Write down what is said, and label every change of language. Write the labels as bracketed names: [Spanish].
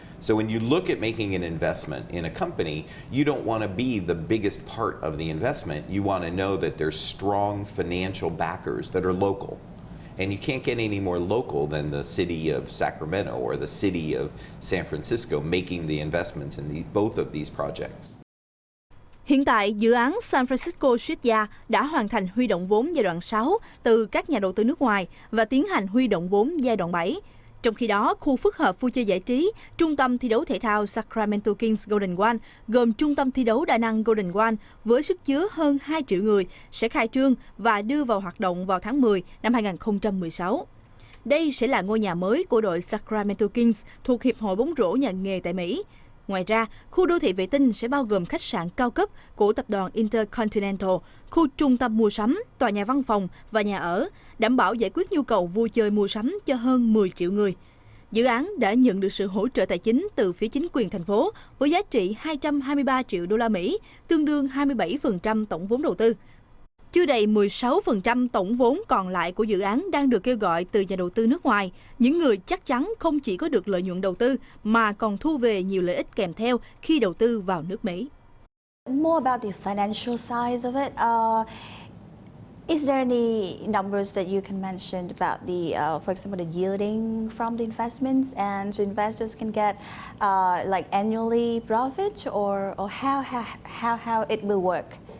[English] So when you look at making an investment in a company, you don't want to be the biggest part of the investment. You want to know that there's strong financial backers that are local. And you can't get any more local than the city of Sacramento or the city of San Francisco making the investments in both of these projects. [Vietnamese] Hiện tại, dự án San Francisco Shipyard đã hoàn thành huy động vốn giai đoạn 6 từ các nhà đầu tư nước ngoài và tiến hành huy động vốn giai đoạn 7. Trong khi đó, khu phức hợp vui chơi giải trí, trung tâm thi đấu thể thao Sacramento Kings Golden One gồm trung tâm thi đấu đa năng Golden One với sức chứa hơn 2 triệu người sẽ khai trương và đưa vào hoạt động vào tháng 10 năm 2016. Đây sẽ là ngôi nhà mới của đội Sacramento Kings thuộc Hiệp hội bóng rổ nhà nghề tại Mỹ. Ngoài ra, khu đô thị vệ tinh sẽ bao gồm khách sạn cao cấp của tập đoàn Intercontinental, khu trung tâm mua sắm, tòa nhà văn phòng và nhà ở, đảm bảo giải quyết nhu cầu vui chơi mua sắm cho hơn 10 triệu người. Dự án đã nhận được sự hỗ trợ tài chính từ phía chính quyền thành phố với giá trị 223 triệu đô la Mỹ, tương đương 27% tổng vốn đầu tư. Chưa đầy 16% tổng vốn còn lại của dự án đang được kêu gọi từ nhà đầu tư nước ngoài, những người chắc chắn không chỉ có được lợi nhuận đầu tư mà còn thu về nhiều lợi ích kèm theo khi đầu tư vào nước Mỹ. [English] More about the financial side of it. Is there any numbers that you can mention about the, for example, the yielding from the investments, and investors can get like annually profit, or how it will work?